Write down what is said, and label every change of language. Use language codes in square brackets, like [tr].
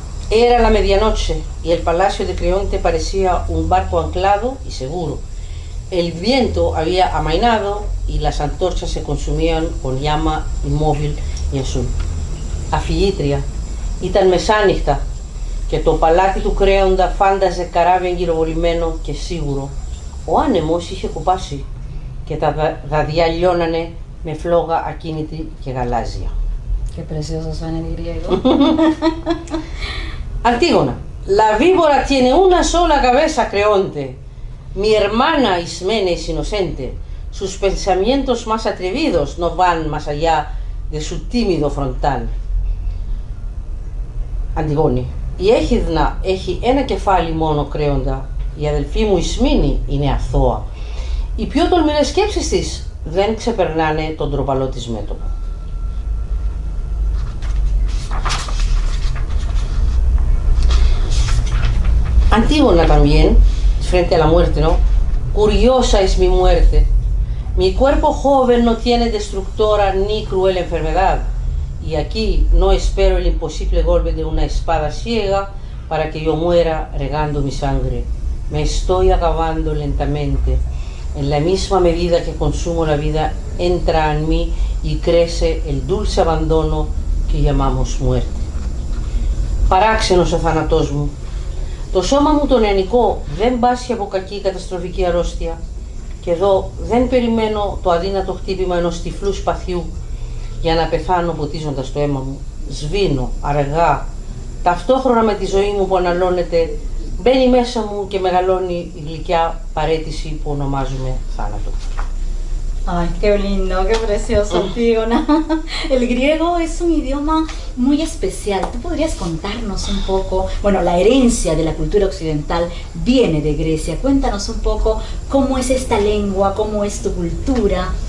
[es] Era la medianoche y el palacio de Creonte parecía un barco anclado y seguro. El viento había amainado y las antorchas se consumían con llama inmóvil y azul. [el] Αφιήτρια, ήταν μεσάνυχτα και το παλάτι του Κρέοντα φάνταζε καράβι γυροβολημένο και σίγουρο. Ο άνεμος είχε κουπάσει και τα δαδιά λιώνανε με φλόγα ακίνητη και γαλάζια. [es] Qué precioso suena el griego. Antígona, la víbora tiene una sola cabeza, Creonte. Mi hermana Ismene es inocente. Sus pensamientos más atrevidos no van más allá de su tímido frontal. [el] Αντιγόνη, η Έχιδνα έχει ένα κεφάλι μόνο, Κρέοντα. Η αδελφή μου Ισμήνη είναι αθώα. Οι πιο τολμηρές σκέψεις της δεν ξεπερνάνε τον ντροπαλό της μέτωπο. [es] Antígona también, frente a la muerte, ¿no? Curiosa es mi muerte. Mi cuerpo joven no tiene destructora ni cruel enfermedad. Y aquí no espero el imposible golpe de una espada ciega para que yo muera regando mi sangre. Me estoy acabando lentamente. En la misma medida que consumo la vida, entra en mí y crece el dulce abandono que llamamos muerte. [el] Παράξενος ο θάνατός μου. Το σώμα μου το νεανικό δεν πάσχει από κακή καταστροφική αρρώστια. Και εδώ δεν περιμένω το αδύνατο χτύπημα ενός τυφλού σπαθιού για να πεθάνω ποτίζοντας το αίμα μου. Σβήνω αργά, ταυτόχρονα με τη ζωή μου που αναλώνεται, μπαίνει μέσα μου και μεγαλώνει η γλυκιά παραίτηση που ονομάζουμε θάνατο. [es] Ay, qué lindo, qué precioso, Antígona. El griego es un idioma muy especial. ¿Tú podrías contarnos un poco? Bueno, la herencia de la cultura occidental viene de Grecia. Cuéntanos un poco cómo es esta lengua, cómo es tu cultura